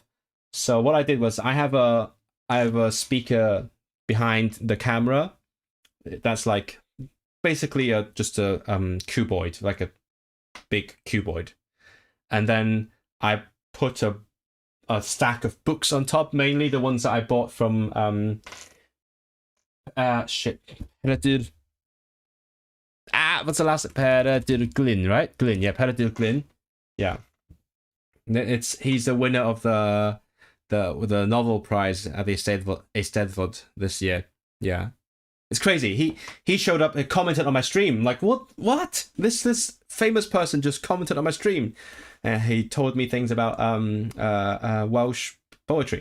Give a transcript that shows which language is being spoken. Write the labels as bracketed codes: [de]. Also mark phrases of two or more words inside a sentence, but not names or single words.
[en] So what I did was I have a speaker behind the camera that's like basically just a cuboid, like a big cuboid, and then I put a stack of books on top, mainly the ones that I bought from Peredur. What's the last? Peredur Glyn, right? Glyn, yeah, Peredur Glyn, yeah. He's the winner of the novel prize at the Eisteddfod this year. Yeah, it's crazy. He showed up and commented on my stream. Like, what? This famous person just commented on my stream. He told me things about Welsh poetry.